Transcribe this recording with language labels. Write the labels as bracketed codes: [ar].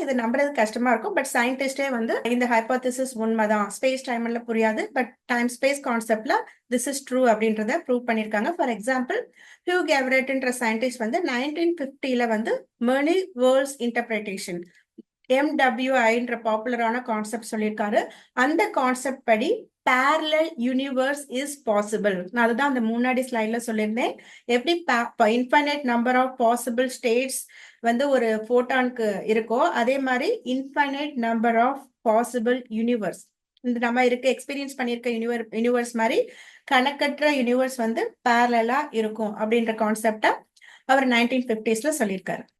[ta] இது நம்புறது கஷ்டமா இருக்கும். பட் சயின்டிஸ்டே வந்து இந்த ஹைபோதிசிஸ் உண்மைதான், ஸ்பேஸ் டைம்ல புரியாது, பட் டைம் ஸ்பேஸ் கான்செப்ட்ல [en] this is true [ta] அப்படின்றத ப்ரூவ் பண்ணிருக்காங்க. ஃபார் எக்ஸாம்பிள் ஹியூ கேவரேட்ன்ற சயின்டிஸ்ட் வந்து 1950ல வந்து மெனி வேர்ல்ட்ஸ் இன்டர்பிரேட்டேஷன் MWIன்ற பாப்புலரான கான்செப்ட் சொல்லியிருக்காரு. [en] அந்த கான்செப்ட் படி parallel universe is possible. [ta] நான் அதுதான் அந்த முன்னாடி ஸ்லைட்ல சொல்லியிருந்தேன். எப்படி infinite number of possible states வந்து ஒரு போட்டானுக்கு இருக்கோ அதே மாதிரி infinite number of possible universe, இந்த நம்ம எக்ஸ்பீரியன்ஸ் பண்ணியிருக்க யூனிவர்ஸ் மாதிரி கணக்கற்ற யூனிவர்ஸ் வந்து பேரலா இருக்கும் அப்படின்ற கான்செப்டா அவர் 1950ஸ்ல சொல்லியிருக்காரு.